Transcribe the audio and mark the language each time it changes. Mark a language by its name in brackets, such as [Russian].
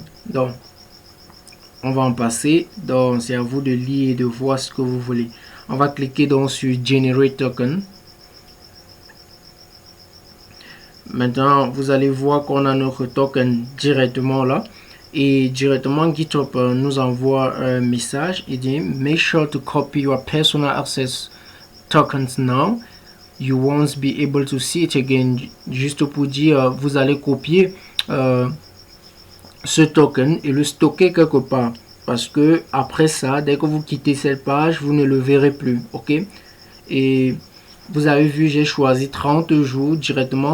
[French] Donc on va en passer, donc c'est à vous de lire et de voir ce que vous voulez. On va cliquer donc sur Generate Token. Maintenant vous allez voir qu'on a notre token directement là. Et directement GitHub nous envoie un message. Il dit [English] make sure to copy your personal access tokens now. You won't be able to see it again. [French] Juste pour dire vous allez copier ce token et le stocker quelque part. Parce que après ça, dès que vous quittez cette page, vous ne le verrez plus. Ok. Et vous avez vu, j'ai choisi 30 jours directement.